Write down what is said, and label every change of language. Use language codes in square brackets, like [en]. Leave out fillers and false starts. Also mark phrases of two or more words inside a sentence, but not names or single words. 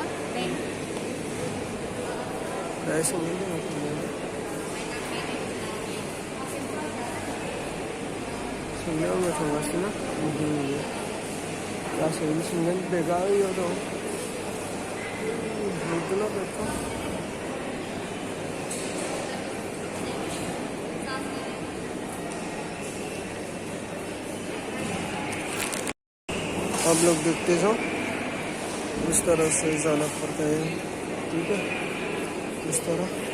[brx] सोंनायाव आङो थांगासिनो लासैनो सोंगोन बेगा ओइयाव दं नुदोंना बेगखौ [hi] आप लोग देखते जाओ इस तरह से जाना पड़ता है ठीक है इस तरह